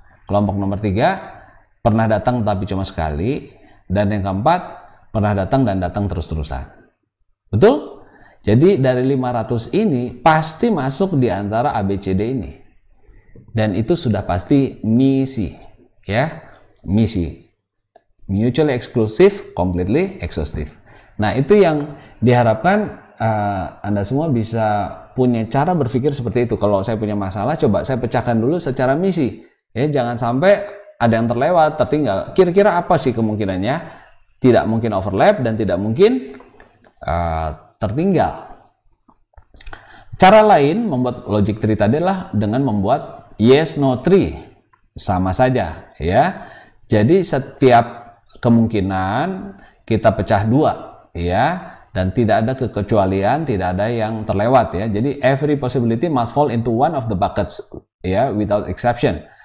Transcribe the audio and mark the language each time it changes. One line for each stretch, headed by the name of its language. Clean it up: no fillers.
Indonesian: Kelompok nomor 3 pernah datang tapi cuma sekali. Dan yang keempat pernah datang dan datang terus-terusan. Betul? Jadi dari 500 ini pasti masuk di antara ABCD ini. Dan itu sudah pasti misi. Ya, misi.
English: Mutually exclusive, completely exhaustive.
Indonesian: Nah, itu yang diharapkan Anda semua bisa punya cara berpikir seperti itu. Kalau saya punya masalah, coba saya pecahkan dulu secara misi. Ya, jangan sampai ada yang terlewat, tertinggal. Kira-kira apa sih kemungkinannya? Tidak mungkin overlap dan tidak mungkin tertinggal. Cara lain membuat logic tree tadi adalah dengan membuat yes no tree. Sama saja, ya. Jadi setiap kemungkinan kita pecah 2, ya. Dan tidak ada kekecualian, tidak ada yang terlewat, ya. Jadi
English: every possibility must fall into one of the buckets, ya, without exception.